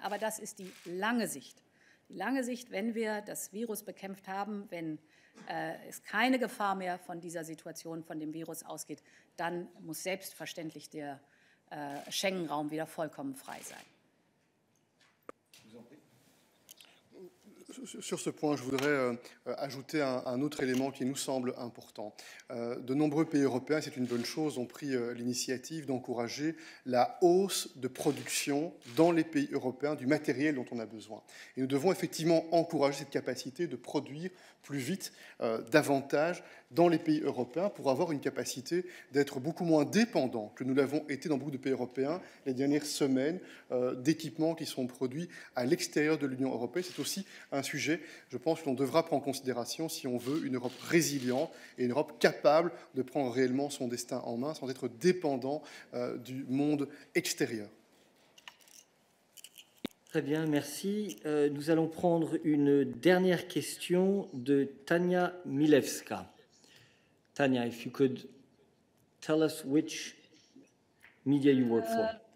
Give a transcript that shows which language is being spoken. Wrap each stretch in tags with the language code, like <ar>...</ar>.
<de>Aber das ist die lange Sicht. Die lange Sicht, wenn wir das Virus bekämpft haben, wenn es keine Gefahr mehr von dieser Situation, von dem Virus ausgeht, dann muss selbstverständlich der Schengen-Raum wieder vollkommen frei sein.</de> <fr>Sur ce point, je voudrais ajouter un autre élément qui nous semble important. De nombreux pays européens, c'est une bonne chose, ont pris l'initiative d'encourager la hausse de production dans les pays européens du matériel dont on a besoin. Et nous devons effectivement encourager cette capacité de produire plus vite, davantage dans les pays européens pour avoir une capacité d'être beaucoup moins dépendants que nous l'avons été dans beaucoup de pays européens les dernières semaines d'équipements qui sont produits à l'extérieur de l'Union européenne. C'est aussi un sujet, je pense, que l'on devra prendre en considération si on veut une Europe résiliente et une Europe capable de prendre réellement son destin en main sans être dépendant du monde extérieur. Très bien, merci. Nous allons prendre une dernière question de Tania Milewska.</fr> <en>Tania, if you could tell us which media you work for.</en>